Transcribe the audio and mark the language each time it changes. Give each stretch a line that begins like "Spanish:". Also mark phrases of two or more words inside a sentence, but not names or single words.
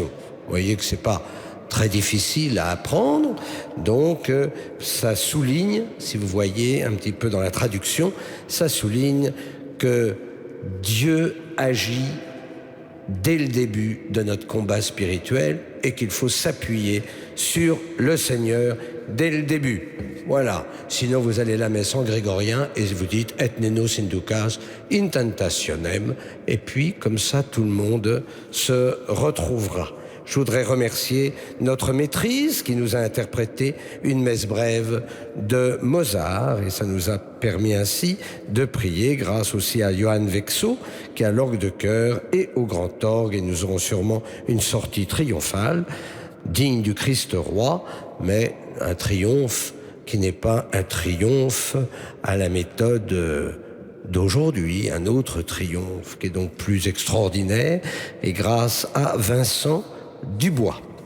French: Vous voyez que c'est pas très difficile à apprendre, donc ça souligne, si vous voyez un petit peu dans la traduction, ça souligne que Dieu agit dès le début de notre combat spirituel et qu'il faut s'appuyer sur le Seigneur dès le début. Voilà. Sinon, vous allez à la messe en grégorien et vous dites «
Latin: Et nenos inducas in tentationem
French: » et puis, comme ça, tout le monde se retrouvera. Je voudrais remercier notre maîtrise qui nous a interprété une messe brève de Mozart et ça nous a permis ainsi de prier grâce aussi à Johann Vexo qui a l'orgue de chœur et au grand orgue et nous aurons sûrement une sortie triomphale digne du Christ roi, mais un triomphe qui n'est pas un triomphe à la méthode d'aujourd'hui, un autre triomphe qui est donc plus extraordinaire et grâce à Vincent Dubois.